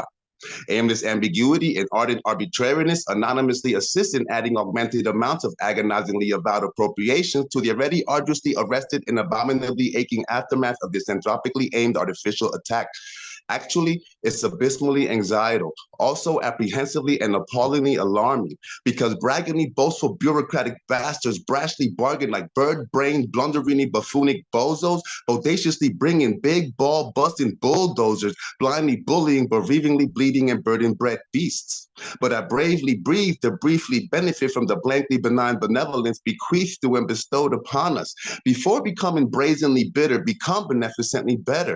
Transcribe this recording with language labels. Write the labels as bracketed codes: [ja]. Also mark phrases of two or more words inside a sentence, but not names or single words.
[en] Aimless ambiguity and ardent arbitrariness anonymously assist in adding augmented amounts of agonizingly avowed appropriations to the already arduously arrested and abominably aching aftermath of this entropically aimed artificial attack. Actually, it's abysmally anxietal, also apprehensively and appallingly alarming, because braggingly boastful bureaucratic bastards brashly bargain like bird-brained, blunderingly buffoonic bozos, bodaciously bringing big ball-busting bulldozers, blindly bullying, bereavingly bleeding, and burden-bred beasts. But I bravely breathe to briefly benefit from the blankly benign benevolence bequeathed to and bestowed upon us. Before becoming brazenly bitter, become beneficently better.